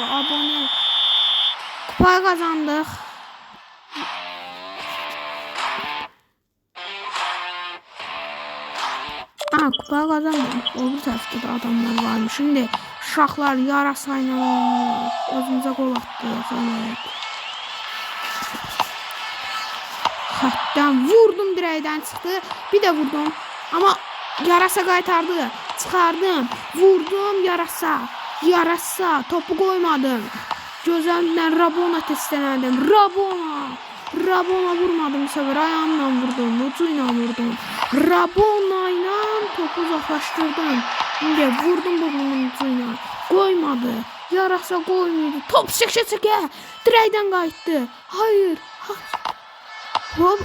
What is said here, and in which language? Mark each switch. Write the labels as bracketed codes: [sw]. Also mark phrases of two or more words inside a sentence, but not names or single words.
[tr] Abone. Kupa kazandık. Kupa kazandık. Öbür tarafta da adamlar varmış. Şimdi uşaqlar yarasayla oynuyor. Özümüze gol attık. Evet. [az] Xətdən vurdum, dirəkdən çıxdı. Bir də vurdum. Amma yarasa qaytardı. Çıxardım. Vurdum yarasa. Yarasa. Topu qoymadım. Gözəlimdən Rabona testlədim. [tr] Rabona vurmadım bu sefer. Ayağımla vurdum. Ucuyla vurdum. Rabona ile topu uzaklaştırdım. Şimdi vurdum bunun ucuyla. Koymadı. Yarasa koymadı. Top çeke. [az] Dirəkdən qayıtdı. Hayır. Hop.